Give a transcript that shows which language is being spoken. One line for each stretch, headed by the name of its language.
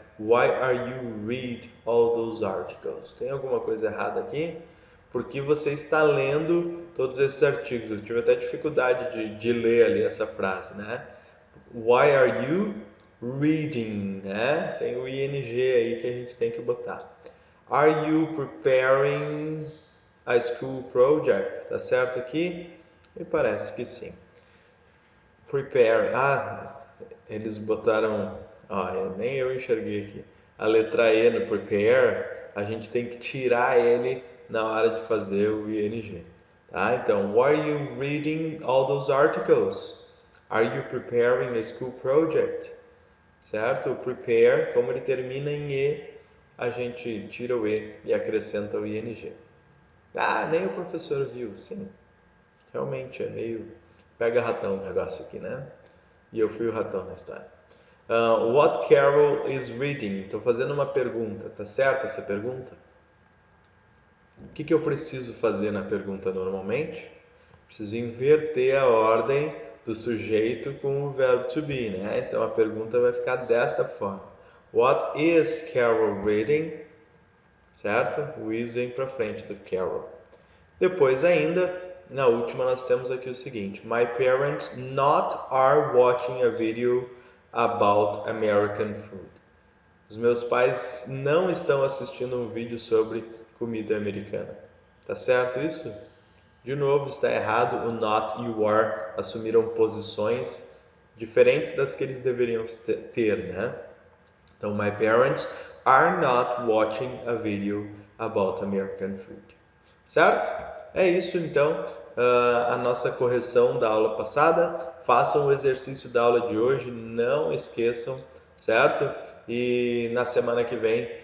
English: Why are you read all those articles?
Portuguese: Tem alguma coisa errada aqui? Porque você está lendo todos esses artigos. Eu tive até dificuldade de ler ali essa frase, né?
English: Why are you reading, né?
Portuguese: Tem o ing aí que a gente tem que botar.
English: Are you preparing a school project?
Portuguese: Tá certo aqui? Me parece que sim. Prepare. Eles botaram. Nem eu enxerguei aqui. A letra E no prepare, a gente tem que tirar ele na hora de fazer o ing. Tá?
English: Então, why are you reading all those articles? Are you preparing a school project?
Portuguese: Certo? O prepare, como ele termina em E, a gente tira o E e acrescenta o ing. Nem o professor viu. Sim, realmente é meio pega ratão o negócio aqui, né? E eu fui o ratão na história.
English: What Carol is reading?
Portuguese: Estou fazendo uma pergunta. Tá certa essa pergunta? O que eu preciso fazer na pergunta normalmente? Preciso inverter a ordem do sujeito com o verbo to be, né? Então a pergunta vai ficar desta forma.
English: What is Carol reading?
Portuguese: Certo? O is vem para frente do Carol. Depois ainda, na última nós temos aqui o seguinte.
English: My parents not are watching a video about American food.
Portuguese: Os meus pais não estão assistindo um vídeo sobre comida americana. Tá certo isso? De novo, está errado. O not e o are assumiram posições diferentes das que eles deveriam ter, né?
English: Então, my parents are not watching a video about American food.
Portuguese: Certo? É isso, então, a nossa correção da aula passada. Façam o exercício da aula de hoje, não esqueçam, certo? E na semana que vem